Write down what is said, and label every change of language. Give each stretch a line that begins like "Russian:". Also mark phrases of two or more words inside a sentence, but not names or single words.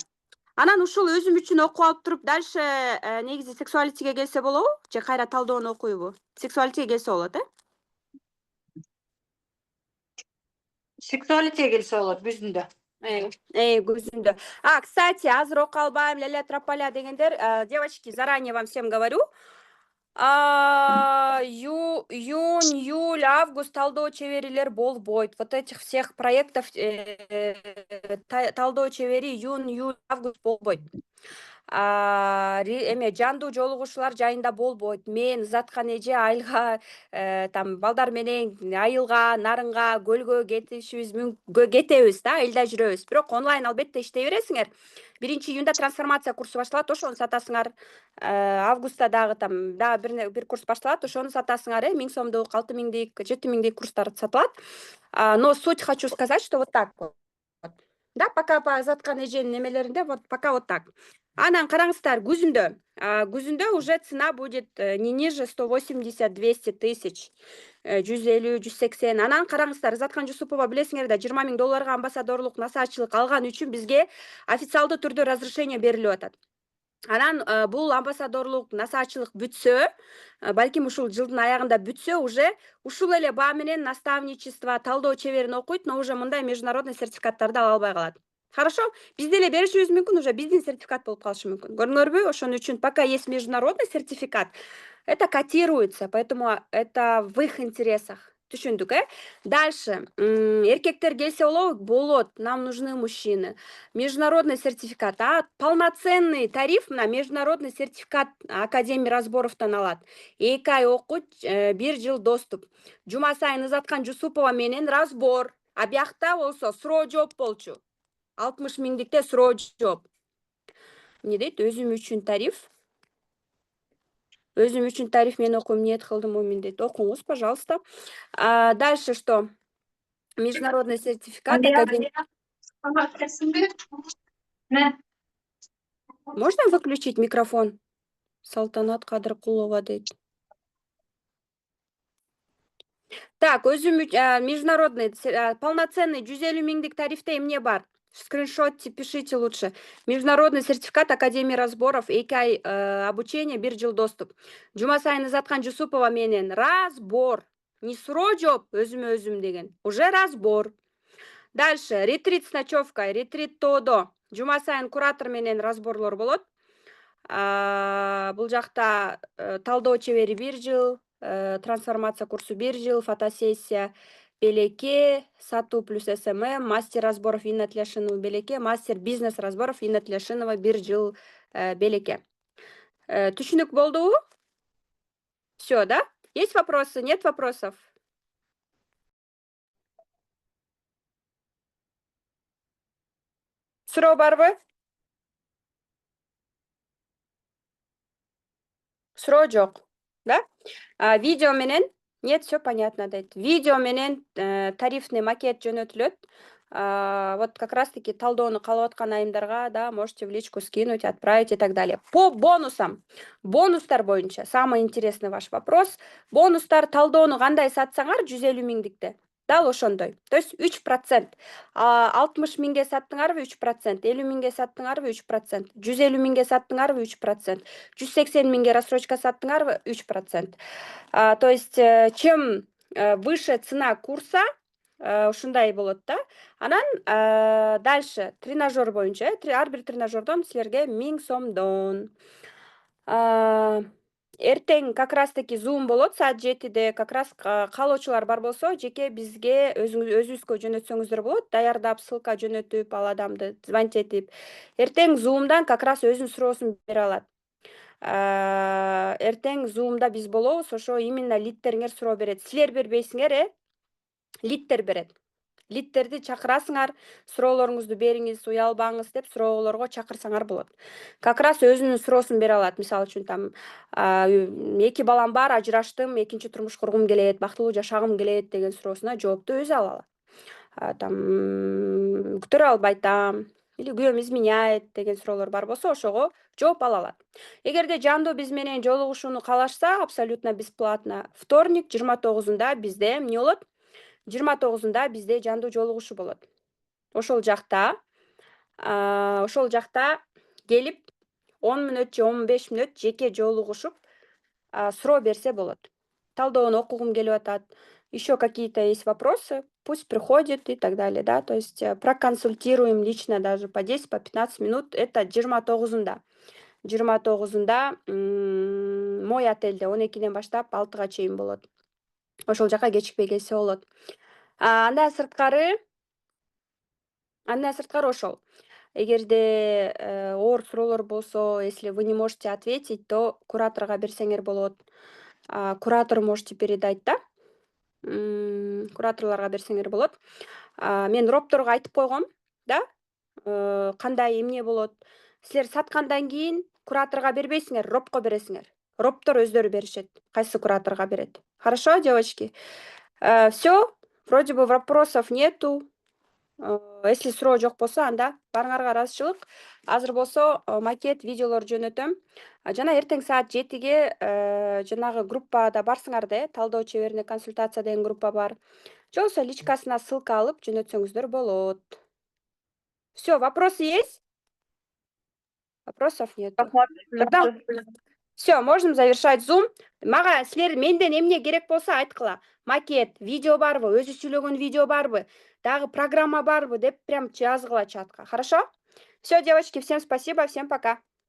Kyrgyz: Анан ушул өзүм үчүн окуп алып туруп, дальше негизи сексуалитиге келсе болобу? Же кайра талдоону окуйбу? Сексуалитиге келсе болот, Сексуалитиге келсе болот, күзүндө. Күзүндө. Кстати, азыр окуп албайм,
Russian: ля-ля трополя
Kyrgyz: дегендер,
Russian: девочки, заранее вам всем говорю.
Kyrgyz: Июнь, июль, август талдоо чеберилер болбойт.
Russian: Вот этих всех проектов
Kyrgyz: талдоо чебери июнь, июль, август болбойт. Жандуу жолугушуулар жайында болбойт. Мен заткан эже айылга, там балдар менен айылга, нарынга, көлгө кетебиз да, айылда жүрөбүз. Бирок онлайн албетте иштей бересиңер. 1 июнда трансформация курсу башталат, ошону сатасыңар. Августта дагы там бир курс башталат, ошону сатасыңар, 1000 сомдук, 6000дик, 7000дик курстар сатылат.
Russian: Но суть хочу сказать, что вот так вот. Да, пока по
Kyrgyz: заткан эженин немелеринде,
Russian: вот пока вот так.
Kyrgyz: Анан караңыздар, күзүндө
Russian: уже цена будет не ниже 180-200 тысяч, 150-180.
Kyrgyz: Анан караңыздар, Заткан Жусупова билесиңер да, 20 000 долларга амбассадорлук, насаатчылык алган үчүн бизге официалдуу түрдө разрешение берилип атат. Анан бул амбассадорлук, насаатчылык бүтсө, балким ушул жылдын аягында бүтсө, уже ушул эле баа менен наставничество, талдоо чеберин окуйт,
Russian: но уже
Kyrgyz: мындай международный сертификаттарды ала албай калат.
Russian: Хорошо?
Kyrgyz: Бизде эле беришибиз мүмкүн, уже биздин сертификат болуп калышы мүмкүн. Көрдүңөрбү? Ошон үчүн
Russian: пока есть международный сертификат, это котируется, поэтому это в их интересах.
Kyrgyz: Түшүндүк, Дальше. Эркектер келсе болот,
Russian: нам нужны мужчины. Международный сертификат, полноценный тариф на международный сертификат Академии разборовтан алат.
Kyrgyz: 2 ай окут, 1 жыл доступ. Жума сайын Заткан Жусупова менен разбор. А биякта болсо суроо жооп болчу. 60 000дикте суроо жооп. Эмне дейт? Өзүм үчүн тариф. Өзүм үчүн тариф мен окуйм, ниет кылдым, Мумин дейт. Окуңуз,
Russian: пожалуйста. Дальше что? Международный сертификат. Можно выключить микрофон?
Kyrgyz: Салтанат Кадыркулова дейт.
Russian: Так, международный, полноценный
Kyrgyz: 150 000дик тарифте эмне бар?
Russian: Скриншот пишите лучше. Международный сертификат Академии разборов, 2 ай обучение, 1 жыл доступ.
Kyrgyz: Жума сайын Заткан Жусупова менен разбор. Не суроо жооп, өзүм деген.
Russian: Уже разбор. Дальше, ретрит с ночевкой, ретрит тоодо.
Kyrgyz: Жума сайын куратор менен разборлор болот. Бул жакта талдоо чебери 1 жыл, трансформация курсу 1 жыл, фотосессия Белеке, сатуу плюс СММ,
Russian: мастер разборов
Kyrgyz: Инна Тляшинова Белеке,
Russian: мастер бизнес разборов
Kyrgyz: Инна Тляшинова 1 жыл Белеке. Түшүнүк болдубу?
Russian: Все, да? Есть вопросы? Нет вопросов?
Kyrgyz: Суроо барбы? Суроо жок, да? Видео менен,
Russian: нет, все понятно дейт.
Kyrgyz: Видео менен
Russian: тарифный макет
Kyrgyz: жөнөтүлөт.
Russian: Вот как раз таки
Kyrgyz: талдоону каалап аткан айымдарга, да,
Russian: можете в личку скинуть, отправить и так далее. По бонусам.
Kyrgyz: Бонустар боюнча,
Russian: самый интересный ваш вопрос.
Kyrgyz: Бонустар талдоону кандай сатсаңар 150 миңдикте. Дал ошондой.
Russian: То есть
Kyrgyz: 3%. 60 миңге саттыңарбы 3%, 50 миңге саттыңарбы 3%, 150 миңге саттыңарбы 3%, 180 миңге рассрочка саттыңарбы 3%.
Russian: То есть чем выше цена курса,
Kyrgyz: ушундай болот да. Анан дальше тренажер боюнча, ар бир тренажердон силерге 1000 сомдон. Эртең
Russian: как раз таки
Kyrgyz: Zoom болот саат 7-де.
Russian: Как раз
Kyrgyz: каалоочулар бар болсо, жеке бизге өзүбүзгө жөнөтсөңүздөр болот. Даярдап, ссылка жөнөтүп, ал адамды звонить этип. Эртең Zoom'дан
Russian: как раз
Kyrgyz: өзүнүн суроосун бере алат. Эртең Zoom'да биз болобуз, ошо именно лидтериңер суроо берет. Силер бербейсиңер, лидтер берет. Лидтерди чакырасыңар, суроолоруңузду бериңиз, уялбаңыз деп суроолорго чакырсаңар болот.
Russian: Как раз
Kyrgyz: өзүнүн суроосун бере алат. Мисалы үчүн там 2 балам бар, ажыраштым, экинчи турмуш кургум келет, бактылуу жашагым келет деген суроосуна жоопту өзү ала алат. Там күтөрө албай атам или күйөөм изменяет деген суроолор бар болсо, ошого жооп ала алат. Эгерде жандуу биз менен жолугушууну каалашса,
Russian: абсолютно бесплатно.
Kyrgyz: Вторник 29-унда бизде эмне болот? 29-унда бизде жандуу жолугушуу болот. Ошол жакта келип 10 мүнөт же 15 мүнөт жеке жолугушуп суроо берсе болот. Талдоону окугум келип атат.
Russian: Еще какие-то есть вопросы, пусть приходит и так далее, да, то есть проконсультируем лично даже по 10, по 15 минут, это 29-унда.
Kyrgyz: 29-унда мой отельде 12-ден баштап 6-га чейин болот. Ошол жака кечикпей келсе болот. Андан сырткары ошол. Эгерде оор суроолор болсо,
Russian: если вы не можете ответить, то
Kyrgyz: кураторго берсеңер болот.
Russian: Куратор можете передать, да?
Kyrgyz: Кураторлорго берсеңер болот. Мен ропторго айтып койгом, да? Кандай эмне болот? Силер саткандан кийин кураторго бербейсиңер, ропко бересиңер. Роптор өздөрү беришет. Кайсы кураторго берет.
Russian: Хорошо, девочки? Все, вроде бы вопросов нету.
Kyrgyz: Если суроо жок болсо, анда барыңарга ыраазычылык. Азыр болсо макет видеолор жөнөтөм. Жана эртең саат 7-ге жанагы группада барсыңар да, талдоо чеберине консультация деген группа бар. Же болбосо личкасына ссылка алып жөнөтсөңүздөр болот.
Russian: Все, вопросы есть? Вопросов нет. Все, можем завершать Zoom.
Kyrgyz: Мага силер менден эмне керек болсо айткыла. Макет, видео барбы, өзү сүйлөгөн видео барбы, дагы программа барбы деп прям жазгыла чатка.
Russian: Хорошо? Все, девочки, всем спасибо, всем пока.